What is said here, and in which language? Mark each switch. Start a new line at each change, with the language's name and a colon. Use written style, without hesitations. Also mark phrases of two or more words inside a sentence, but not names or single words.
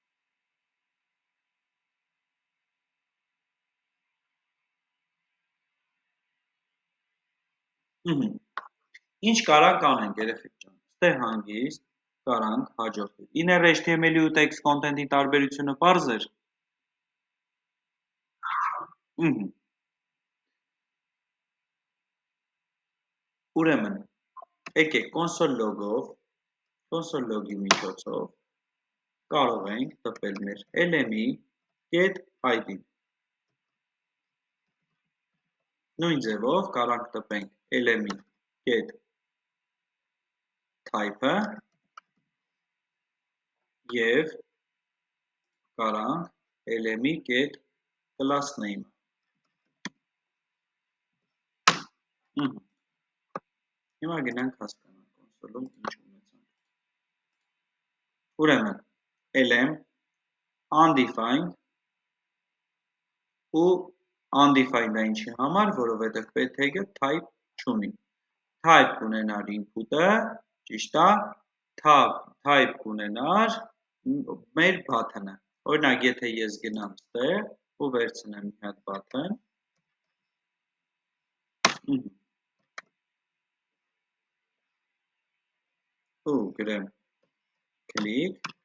Armenian: Ինչ կարանք անենք երեխեք ջան, ստե հանգիստ կարանք հաջորդել,
English: inner HTML-
Armenian: ի ու
English: text content-
Armenian: ի տարբերությունը պարզ էր։ Ուրեմն, եկեք
English: console log-
Armenian: ի միջոցով կարող ենք տպել մեր LM-ի
English: get ID-
Armenian: ն։ Նույն ձևով կարանք տպենք
English: LM-ի get
Armenian: type-ը և կարանք LM-ի
English: get class name-
Armenian: ը։ Հիմա գնանք հասկանանք կոնսոլում ինչ ունեցանք։ Ուրեմն, LM, undefined ու undefined-ը ինչի համար, որովհետև
English: p tag-
Armenian: ը type չունի։ Type կունենար input-ը, ճիշտ է, type կունենար մեր button-ը։ Օրինակ, եթե ես գնամ ստեղ ու վերցնեմ մի հատ button, ու գրեմ click,